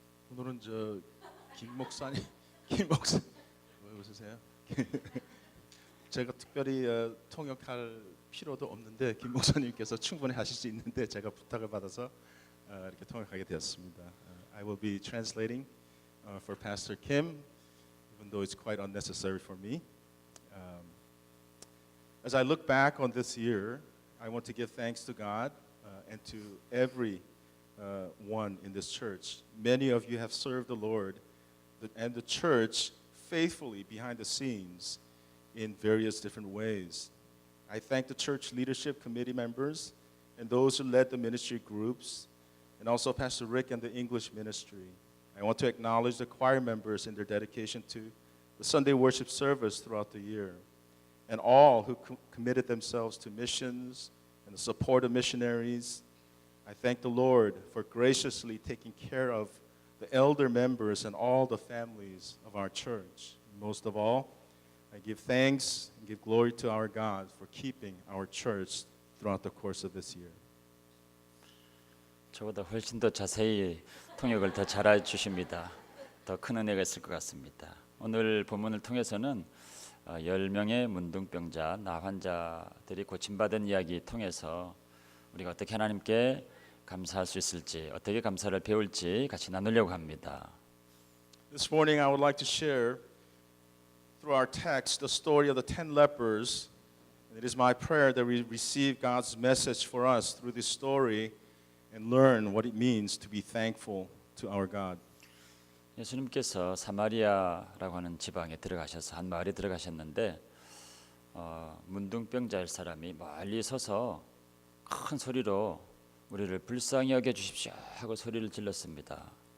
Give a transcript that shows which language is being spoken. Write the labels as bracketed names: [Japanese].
[Korean] 오늘은 김 목사님 왜 웃으세요? 제가 특별히 통역할 필요도 없는데 김 목사님께서 충분히 하실 수 있는데 제가 부탁을 받아서 이렇게 통역하게 되었습니다. [English] I will be translating for Pastor Kim, even though it's quite unnecessary for me. As I look back on this year, I want to give thanks to God and to every one in this church. Many of you have served the Lord and the church faithfully behind the scenes in various different ways. I thank the church leadership committee members and those who led the ministry groups, and also Pastor Rick and the English ministry. I want to acknowledge the choir members in their dedication to the Sunday worship service throughout the year, and all who committed themselves to missions and the support of missionaries. I thank the Lord for graciously taking care of the elder members and all the families of our church. Most of all, I give thanks and give glory to our God for keeping our church throughout the course of this year. [Korean] 저보다 훨씬 더 자세히 통역을 더 잘해 주십니다. 더 큰 은혜가 있을 것 같습니다. 오늘 본문을 통해서는 10명의 문둥병자, 나 환자들이 고침받은 이야기 통해서 우리가 어떻게 하나님께 감사할 수 있을지, 어떻게 감사를 배울지 같이 나누려고 합니다. [English] This morning I would like to share through our text the story of the 10 lepers. It is my prayer that we receive God's message for us through this story and learn what it means to be thankful to our God. [Korean] 예수님께서 사마리아라고 하는 지방에 들어가셔서 한 마을에 들어가셨는데 문둥병자일 사람이 멀리 서서 큰 소리로 우리를 불쌍히 여겨 주십시오 하고 소리를 질렀습니다.